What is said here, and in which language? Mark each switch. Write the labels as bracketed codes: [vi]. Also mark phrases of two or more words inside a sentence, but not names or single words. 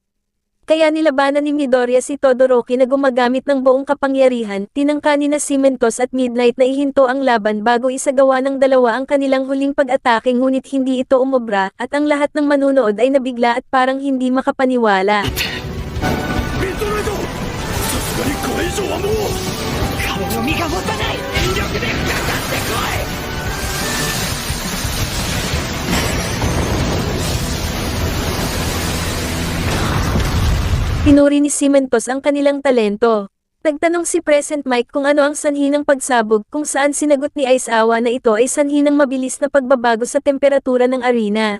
[tl] Kaya nilabanan ni Midoriya si Todoroki na gumagamit ng buong kapangyarihan, tinangka ni na Cementos at Midnight na ihinto ang laban bago isagawa ng dalawa ang kanilang huling pag-atake ngunit hindi ito umobra, at ang lahat ng manunood ay nabigla at parang hindi makapaniwala. [ja] メトロイドさすがにこれ以上はもう彼の身が持たない全力でかかってこい [tl] Pinuri ni Cementos ang kanilang talento. Nagtanong si Present Mike kung ano ang sanhi ng pagsabog kung saan sinagot ni Aizawa na ito ay sanhi ng mabilis na pagbabago sa temperatura ng arena.